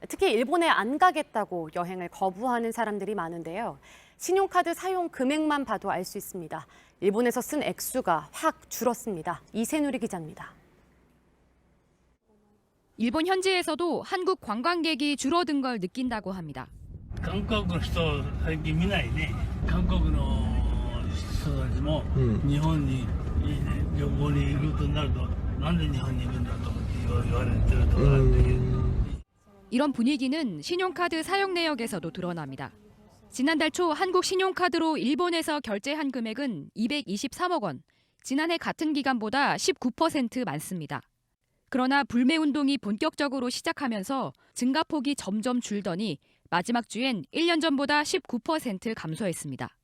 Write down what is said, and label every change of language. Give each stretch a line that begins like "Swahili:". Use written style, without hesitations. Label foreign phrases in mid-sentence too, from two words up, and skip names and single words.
Korean: 특히 일본에 안 가겠다고 여행을 거부하는 사람들이 많은데요. 신용카드 사용 금액만 봐도 알 수 있습니다. 일본에서 쓴 액수가 확 줄었습니다. 이세누리 기자입니다. 일본 현지에서도 한국 관광객이 줄어든 걸 느낀다고 합니다.
Japanese: 韓国の人最近見ないね。韓国の人たちも日本に旅行に行くとなるとなんで日本に行くんだと言われてるとかあるけど。
Korean: 이런 분위기는 신용카드 사용 내역에서도 드러납니다. 지난달 초 한국 신용카드로 일본에서 결제한 금액은 223억 원, 지난해 같은 기간보다 19% 많습니다. 그러나 불매 운동이 본격적으로 시작하면서 증가폭이 점점 줄더니 마지막 주엔 1년 전보다 19% 감소했습니다.